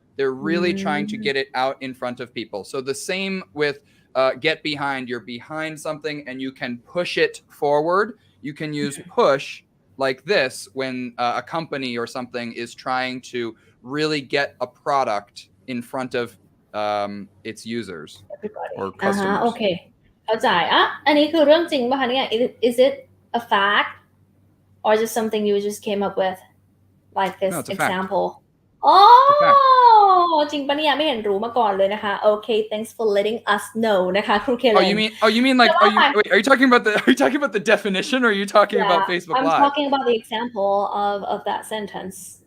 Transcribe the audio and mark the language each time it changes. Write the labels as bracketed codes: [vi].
[en] They're really trying to get it out in front of people. So the same with get behind. You're behind something and you can push it forward. You can use push like this when a company or something is trying to really get a product in front of its users or customers. Okay. [th] เข้าใจอันนี้คือเรื่องจริงป่ะคะเนี่ย [en] Is it a fact or just something you just came up with like this example? [th] Oh จริงปะเนี่ยไม่เห็นรู้มาก่อนเลยนะคะ [en] Okay, thanks for letting us know [th] นะคะครูเคเลน [en] you mean like are you talking about the definition or are you talking about Facebook Live? I'm talking about the example of that sentence.